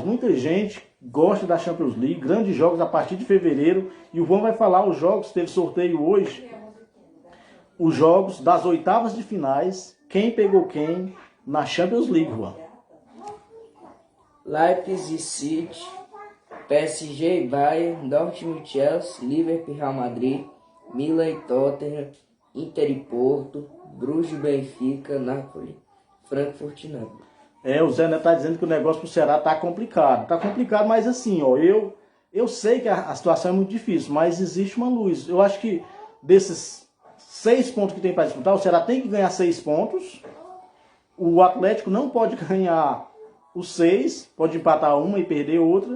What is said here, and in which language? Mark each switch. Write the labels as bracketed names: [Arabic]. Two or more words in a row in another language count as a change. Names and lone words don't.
[Portuguese] Muita gente gosta da Champions League. Grandes jogos a partir de fevereiro. E o João vai falar os jogos, teve sorteio hoje. Os jogos das oitavas de finais. Quem pegou quem na Champions League, João? Leipzig e City, PSG e Bayern, Dortmund e Chelsea, Liverpool e Real Madrid, Milan e Tottenham, Inter e Porto, Bruges e Benfica, Napoli, Frankfurt e Napoli. O Zé Neto tá dizendo que o negócio pro Ceará tá complicado. Tá complicado, mas assim, ó, eu sei que a situação é muito difícil, mas existe uma luz. Eu acho que desses 6 pontos que tem para disputar, o Ceará tem que ganhar 6 pontos. O Atlético não pode ganhar os 6, pode empatar uma e perder outra.